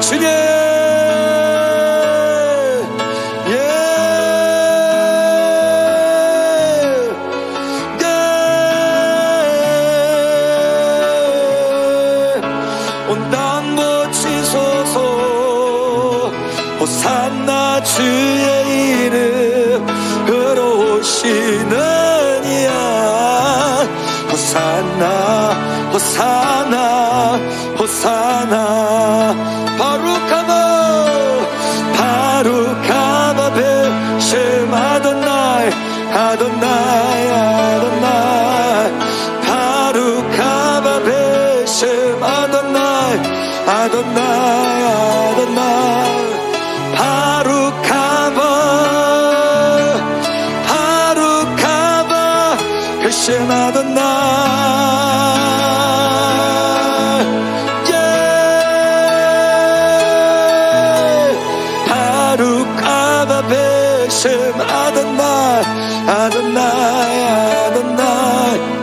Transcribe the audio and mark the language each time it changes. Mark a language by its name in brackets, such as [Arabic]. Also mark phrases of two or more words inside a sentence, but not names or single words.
[Korean] 주님, 온 땅 고치소서, 호산나 주의 이름으로 오시는 이야, 호산나 호산나 호산나. [Hebrew] ברוך הבא ברוך הבא בשם אדוני אדוני אדוני אדוני אדוני אדוני ברוך הבא ברוך הבא בשם אדוני ברוך הבא בשם אדוני אדוני אדוני